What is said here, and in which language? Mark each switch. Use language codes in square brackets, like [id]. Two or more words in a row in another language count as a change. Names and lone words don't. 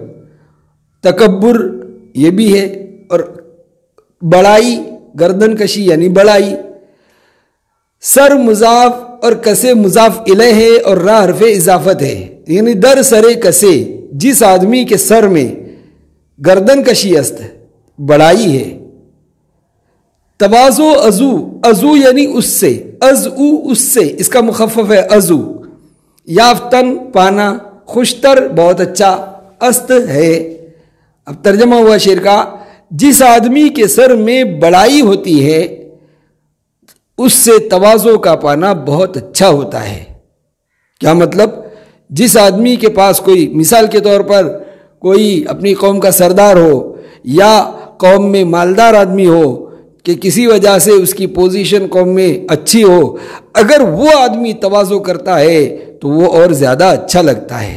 [ur] تکبر یہ بھی ہے، اور بڑائی گردن کشی یعنی بڑائی۔ سر مضاف اور کسے مضاف الیہ ہے، اور را حرف اضافت ہے، یعنی [fa] در سرے کسے، [ur] جس آدمی کے سر میں گردن کشی است بڑائی ہے۔ تواضع ازو، ازو یعنی اس سے، ازو اس سے، اس کا مخفف ہے ازو۔ یافتن پانا، خوشتر بہت اچھا، است ہے۔ اب ترجمہ ہوا شعر کا، جس آدمی کے سر میں بڑائی ہوتی ہے اس سے تواضع کا پانا بہت اچھا ہوتا ہے۔ کیا مطلب؟ جس آدمی کے پاس کوئی، مثال کے طور پر کوئی اپنی قوم کا سردار ہو یا قوم میں مالدار آدمی ہو کہ کسی وجہ سے اس کی پوزیشن قوم میں اچھی ہو، اگر وہ آدمی تواضع کرتا ہے تو وہ اور زیادہ اچھا لگتا ہے۔